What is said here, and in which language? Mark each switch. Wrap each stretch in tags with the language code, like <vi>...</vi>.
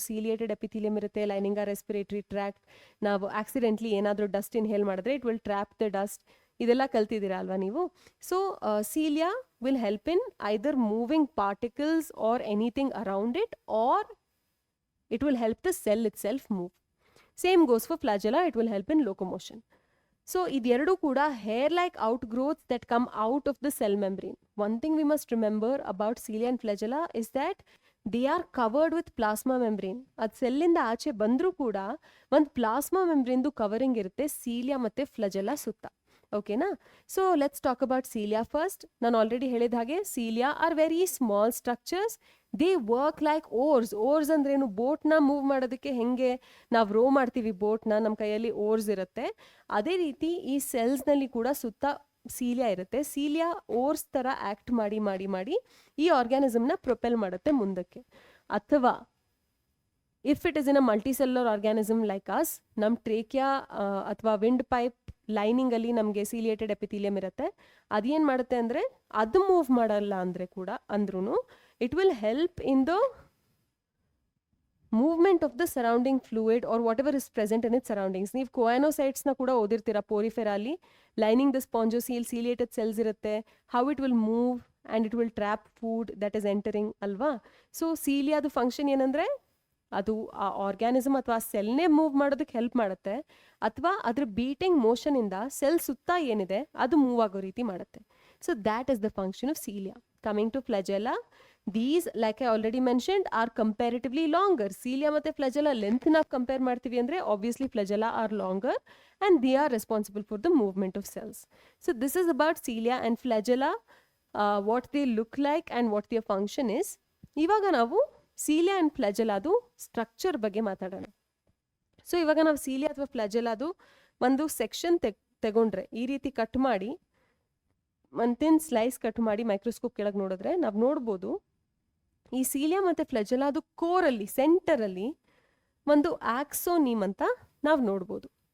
<en>ciliated epithelium</en> <kn>ಇರುತ್ತೆ,</kn> <en>Lining ಆ respiratory tract.</en> <kn>ನಾವು</kn> <en>accidentally</en> <kn>ಏನಾದರೂ</kn> <en>dust inhale</en> <kn>ಮಾಡಿದ್ರೆ</kn> <en>It will trap the dust.</en> <kn>ಇದೆಲ್ಲ ಕಲ್ತಿದ್ದೀರಾ ಅಲ್ವಾ ನೀವು?</kn> <en>So cilia will help in either moving particles or anything around it, or it will help the cell itself move. Same goes for flagella, it will help in locomotion. So</en> <kn>ಇದೆರಡೂ ಕೂಡ</kn> <en>Hair like outgrowths that come out of the cell membrane. One thing we must remember about cilia and flagella is that they are covered with plasma membrane.</en> <kn>ಅದು ಸೆಲ್ಲಿಂದ ಆಚೆ ಬಂದರೂ ಕೂಡ ಒಂದು plasma ಮೆಂಬ್ರೇನ್ದು covering ಇರುತ್ತೆ cilia ಮತ್ತು flagella ಸುತ್ತ. ಓಕೆನಾ?</kn> <en>So let's talk about cilia first.</en> <kn>ನಾನು ಆಲ್ರೆಡಿ ಹೇಳಿದ ಹಾಗೆ</kn> <en>Cilia are very small structures. They work like oars.</en> <kn>ಓರ್ಸ್ ಅಂದ್ರೇನು? ಬೋಟ್ನ ಮೂವ್ ಮಾಡೋದಕ್ಕೆ ಹೆಂಗೆ ನಾವು ರೋ ಮಾಡ್ತೀವಿ ಬೋಟ್ನ, ನಮ್ಮ ಕೈಯಲ್ಲಿ ಓರ್ಸ್ ಇರುತ್ತೆ, ಅದೇ ರೀತಿ ಈ ಸೆಲ್ಸ್ನಲ್ಲಿ ಕೂಡ ಸುತ್ತ ಸೀಲಿಯಾ ಇರುತ್ತೆ. ಸೀಲಿಯಾ ಓರ್ಸ್ ಥರ ಆ್ಯಕ್ಟ್ ಮಾಡಿ ಮಾಡಿ ಮಾಡಿ ಈ ಆರ್ಗ್ಯಾನಿಸಮ್ನ ಪ್ರೊಪೆಲ್ ಮಾಡುತ್ತೆ ಮುಂದಕ್ಕೆ. ಅಥವಾ</kn> <en>if it is in a multicellular organism like us,</en> <kn>ನಮ್ಮ ಟ್ರೇಕಿಯಾ ಅಥವಾ ವಿಂಡ್ ಪೈಪ್ ಲೈನಿಂಗಲ್ಲಿ ನಮಗೆ ಸೀಲಿಯೇಟೆಡ್ ಎಪಿಥೀಲಿಯಮ್ ಇರುತ್ತೆ. ಅದೇನು ಮಾಡುತ್ತೆ ಅಂದರೆ ಅದು ಮೂವ್ ಮಾಡಲ್ಲ ಅಂದರೆ ಕೂಡ ಅಂದ್ರೂ</kn> <en>it will help in the movement of the surrounding fluid or whatever is present in its surroundings.</en> <kn>ನೀವು ಕೊಯಾನೋಸೈಟ್ಸ್ನ ಕೂಡ ಓದಿರ್ತೀರಾ ಪೋರಿಫೆರಾಲಿ.</kn> <en>Lining the spongocoel ciliated cells ಇರುತ್ತೆ, how it will move and it will trap food that is entering ಅಲ್ವಾ.</en> <kn>So ಸೀಲಿಯಾದ function ಏನಂದರೆ ಅದು ಆ organism ಅಥವಾ ಸೆಲ್ನೇ move ಮಾಡೋದಕ್ಕೆ help ಮಾಡುತ್ತೆ, ಅಥವಾ ಅದ್ರ ಬೀಟಿಂಗ್ ಮೋಷನಿಂದ ಸೆಲ್ ಸುತ್ತ ಏನಿದೆ ಅದು ಮೂವ್ ಆಗೋ ರೀತಿ ಮಾಡುತ್ತೆ.</kn> <en>So that is the function of cilia. Coming to flagella, These, like I already mentioned, are comparatively longer. Cilia</en> <kn>ಮತ್ತೆ</kn> <en>flagella length ನ compare</en> <kn>ಮಾಡ್ತೀವಿ ಅಂದ್ರೆ</kn> <en>obviously flagella are longer and they are responsible for the movement of cells. So this is about cilia and flagella, what they look like and what their function is.</en> <kn>ಇವಾಗ ನಾವು cilia and flagella ಅದು structure ಬಗ್ಗೆ ಮಾತಾಡೋಣ. So ಇವಾಗ ನಾವು cilia ಅಥವಾ flagella ಅದು ಒಂದು ಸೆಕ್ಷನ್ ತಗೊಂಡ್ರೆ ಈ ರೀತಿ ಕಟ್ ಮಾಡಿ ಒಂದಿನ ಸ್ಲೈಸ್ ಕಟ್ ಮಾಡಿ ಮೈಕ್ರೋಸ್ಕೋಪ್ ಕೆಳಗೆ ನೋಡಿದ್ರೆ ನಾವು ನೋಡ್ಬೋದು ಈ ಸಿಲಿಯಾ ಮತ್ತು ಫ್ಲೆಜೆಲ್ಲಾ ಅದು ಕೋರಲ್ಲಿ ಸೆಂಟರಲ್ಲಿ ಒಂದು ಆಕ್ಸೋನಿಮ್ ಅಂತ ನಾವು ನೋಡ್ಬೋದು.</kn>